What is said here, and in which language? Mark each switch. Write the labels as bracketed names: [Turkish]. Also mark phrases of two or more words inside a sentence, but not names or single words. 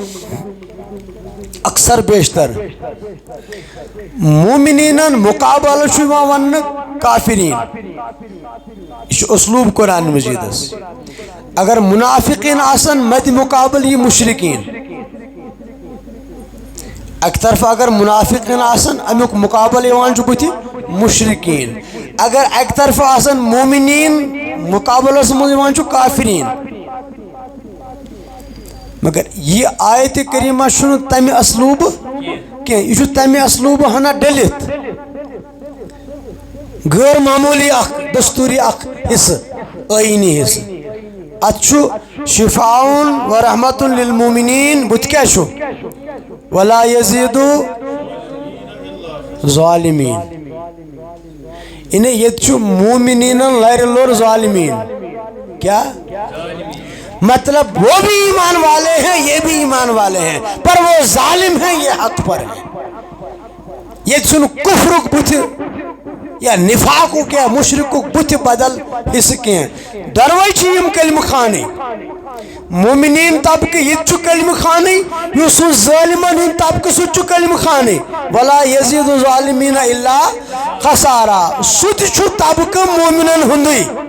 [Kashmiri] اکثر بیشتر مومنینن مقابلہ چھُ یِوان وننہٕ کافرین یہ چھُ اسلوب قرآن مجیدس اگر منافقین آسن مد مقابل یہ مشرقین اکہ طرف اگر منافقین آسن امیُک مقابل یِوان چھُ بُتھِ مشرقین اگر اکہ طرف آسن مومنین مقابلس منٛز یِوان چھُ کافرین مگر یہ آیت کریمہ چھُنہٕ تمہِ اسلوب کینٛہہ یہ چھُ تمہِ اسلوب ہنا ڈٔلِتھ غٲر معموٗلی اکھ دستوٗری اکھ حصہٕ ٲیٖنی حصہٕ اتھ چھُ [Arabic] شفاء و رحمت للمومنین [Kashmiri] بُتھِ کیٛاہ چھُ [Arabic] ولا یزیٖدُ [Kashmiri] ظالمین انہیں یہ چھُ مومنینن لرِ لوٚر ظالمین [Urdu] کیا مطلب وہ بھی ایمان والے ہیں یہ بھی ایمان والے ہیں پر وہ ظالم ہیں یہ حق پر ہیں [Kashmiri] یہ چھُنہٕ کفرُک بُتھِ یا نفاقُک یا مشرقُک بُتھِ بدل حصہٕ کینٛہہ دۄنوَے چھِ یِم کلمہٕ خانٕے مومنین طبقہٕ یہِ تہِ چھُ کلمہٕ خانٕے یُس سُہ ظٲلمن ہُنٛد طبقہٕ سُہ تہِ چھُ کلمہٕ خانٕے [Arabic] ولا یزیٖدُ الظالمیٖنَ الا خسارا [Kashmiri] سُہ تہِ چھُ طبقہٕ مومنن ہُنٛدُے